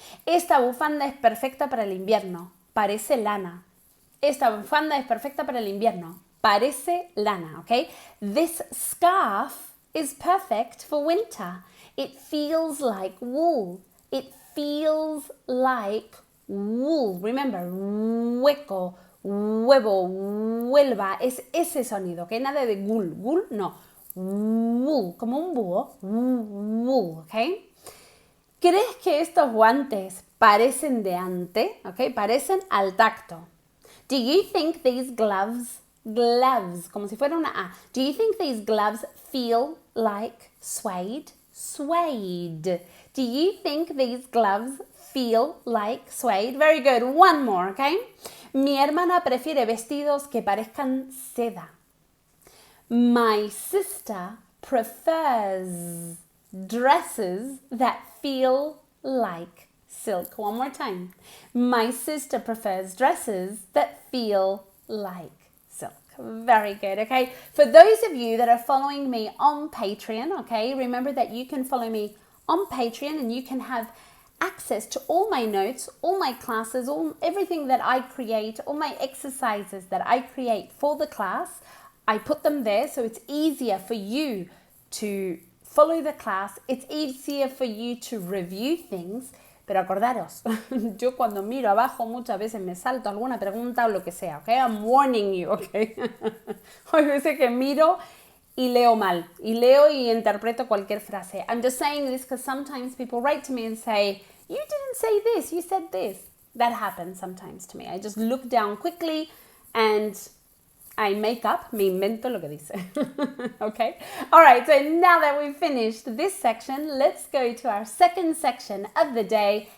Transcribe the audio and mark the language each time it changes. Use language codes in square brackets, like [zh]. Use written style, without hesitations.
[es] Esta bufanda es perfecta para el invierno. Parece lana. Esta bufanda es perfecta para el invierno. Parece lana, okay? [en] This scarf is perfect for winter. It feels like wool. It feels like wool. [es] Remember, hueco, huevo, huelva, es ese sonido, ¿ok? Nada de gul, gul, no. Wool, como un búho, wool, ¿ok? ¿Crees que estos guantes parecen de ante? ¿Ok? Parecen al tacto. [en] Do you think these gloves, [es] como si fuera una A. [en] Do you think these gloves feel like suede? Suede. Do you think these gloves feel like suede? Very good. One more, okay? Mi hermana prefiere vestidos que parezcan seda. My sister prefers dresses that feel like silk. One more time. My sister prefers dresses that feel like silk. Very good, okay? For those of you that are following me on Patreon, okay, remember that you can follow me on Patreon and you can have access to all my notes, all my classes, everything that I create, all my exercises that I create for the class. I put them there so it's easier for you to follow the class. It's easier for you to review things. [es] Pero acordaros, yo cuando miro abajo muchas veces me salto alguna pregunta o lo que sea, okay? [en] I'm warning you, okay? [es] Hay veces que miro y leo mal, y leo y interpreto cualquier frase. [en] I'm just saying this because sometimes people write to me and say, you didn't say this, you said this. That happens sometimes to me. I just look down quickly and I make up, [es] me invento lo que dice. [en] Okay? All right, so now that we've finished this section, let's go to our second section of the day.